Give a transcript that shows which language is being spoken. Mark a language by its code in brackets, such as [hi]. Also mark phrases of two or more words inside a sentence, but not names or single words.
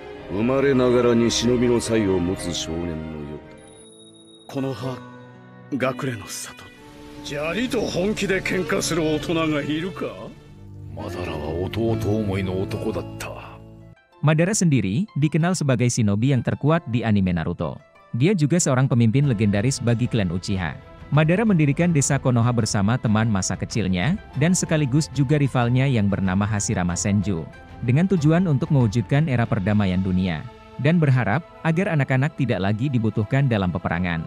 [ja] 生まれながらに忍びの才を持つ少年のようだ。この葉、学礼の里。砂利と本気で喧嘩する大人がいるか？マダラは弟思いの男だった。 [id] Madara sendiri dikenal sebagai shinobi yang terkuat di anime Naruto. Dia juga seorang pemimpin legendaris bagi klan Uchiha. Madara mendirikan desa Konoha bersama teman masa kecilnya, dan sekaligus juga rivalnya yang bernama Hashirama Senju, dengan tujuan untuk mewujudkan era perdamaian dunia, dan berharap agar anak-anak tidak lagi dibutuhkan dalam peperangan.